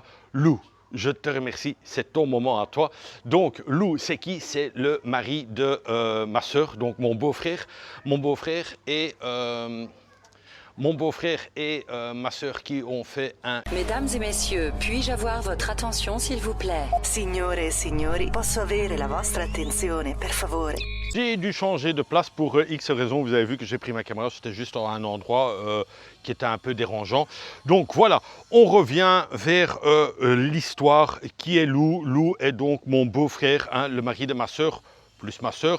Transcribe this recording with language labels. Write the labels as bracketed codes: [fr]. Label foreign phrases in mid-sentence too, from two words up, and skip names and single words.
[fr] Lou, je te remercie. C'est ton moment à toi. Donc, Lou, c'est qui? C'est le mari de ma sœur, donc mon beau-frère. Mon beau-frère et ma sœur qui ont fait un... Mesdames et messieurs, puis-je avoir votre attention s'il vous plaît? [it] Signore e signori, posso avere la vostra attenzione, per favore? [fr] J'ai dû changer de place pour X raisons. Vous avez vu que j'ai pris ma caméra, c'était juste à un endroit qui était un peu dérangeant. Donc voilà, on revient vers l'histoire. Qui est Lou? Lou est donc mon beau-frère, hein, le mari de ma sœur, plus ma sœur.